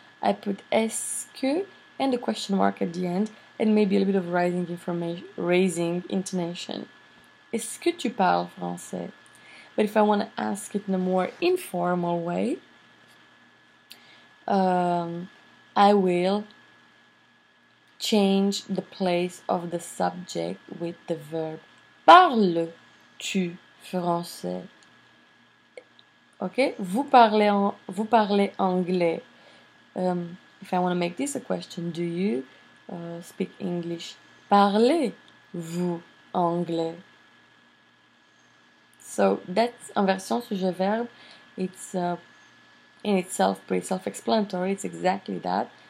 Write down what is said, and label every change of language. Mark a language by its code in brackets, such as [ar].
[en] I put est-ce que and a question mark at the end, and maybe a little bit of raising intonation. [fr] Est-ce que tu parles français? [en] But if I want to ask it in a more informal way, I will change the place of the subject with the verb. [fr] Parles-tu français? Okay, vous parlez anglais. [en] If I want to make this a question, do you speak English? [fr] Parlez-vous anglais? [en] So that's [fr] en version sujet-verbe. [en] It's in itself pretty self-explanatory. It's exactly that.